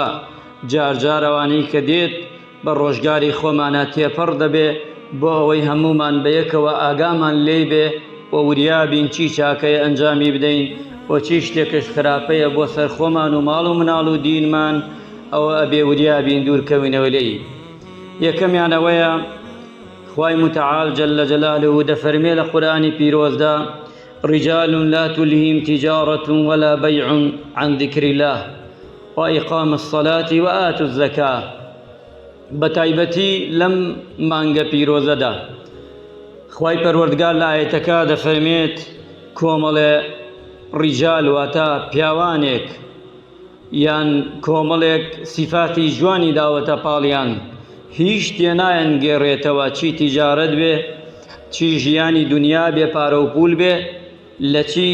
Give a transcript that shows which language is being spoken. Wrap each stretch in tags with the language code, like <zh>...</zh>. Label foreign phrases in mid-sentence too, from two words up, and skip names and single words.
<ckb>جار جار ئەوانەی کە دێت بە ڕۆژگاری خۆمانە تێپەڕ دەبێ بۆ ئەوەی هەمومان بەیەکەوە ئاگامان لێ بێ و وریابین چی چاکەیە ئەنجامی بدەین و چی شتێکش خراپەیە بۆ سەر خۆمان و ماڵ و مناڵ و دینمان، ئەوە ئەبێ وریابین دوورکەوینەوە لێی. یەکەمیان ئەوەیە خوای متعال</ckb> <ar>جل جلاله</ar> <ckb>دەفەرمێ لە قورئانی پیرۆزدا:</ckb> <ar>رجال لا تلهيهم تجارة ولا بيع عن ذكر الله وإقام الصلاة وآتوا الزكاة.</ar> <ckb>بەتایبەتی لەم مانگە پیرۆزەدا خوای پەروەردگار لە ئاەتەکە دەفەرمێت کۆمەڵێ ڕیجال واتە پیاوانێک یان کۆمەڵێک سیفاتی جوانی داوەتە پاڵیان، هیچ تێنایەن گێڕێتەوە، چی تیجارەت بێ، چی ژیانی دنیا بێ، پارە و پول بێ، لە چی؟</ckb>